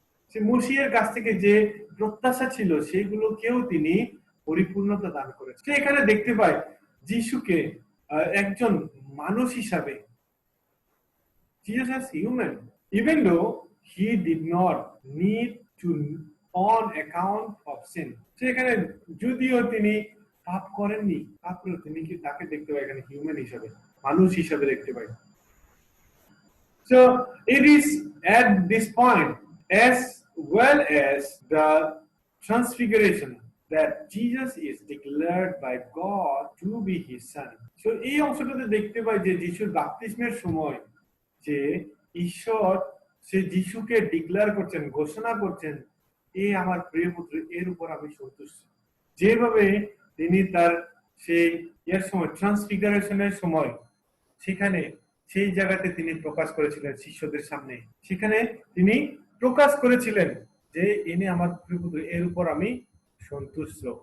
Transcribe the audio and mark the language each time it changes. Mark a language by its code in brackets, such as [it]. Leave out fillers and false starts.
[bn] সে মসিহের কাছ থেকে যে প্রত্যাশা ছিল সেগুলোকেও তিনি পরিপূর্ণতা দান করেছেন। এখানে দেখতে পাই যিশুকে একজন মানুষ হিসাবে, [en] Jesus as human, even though he did not need to on account of sin. [bn] সেখানে যদিও তিনি পাপ করেননি, তারপরে তিনি কি তাকে দেখতে পাই এখানে হিউম্যান হিসাবে, মানুষ হিসাবে দেখতে পাই। [en] So it is at this point, as well as the transfiguration, that Jesus is declared by God to be his son. [bn] So এই অংশটাতে দেখতে পাই যে যিশুর বাপ্তিস্মের সময় যে ঈশ্বর সে যিশুকে ডিক্লেয়ার করছেন, ঘোষণা করছেন, এ আমার প্রিয় পুত্র, এর উপর আমি সন্তুষ্ট। যেভাবে তিনি তার সেই এর সময় ট্রান্সফিগারেশনের সময় সেখানে সেই জায়গাতে তিনি প্রকাশ করেছিলেন শিষ্যদের সামনে, সেখানে তিনি প্রকাশ করেছিলেন যে ইনি আমার প্রিয় পুত্র, এর উপর আমি সন্তুষ্ট।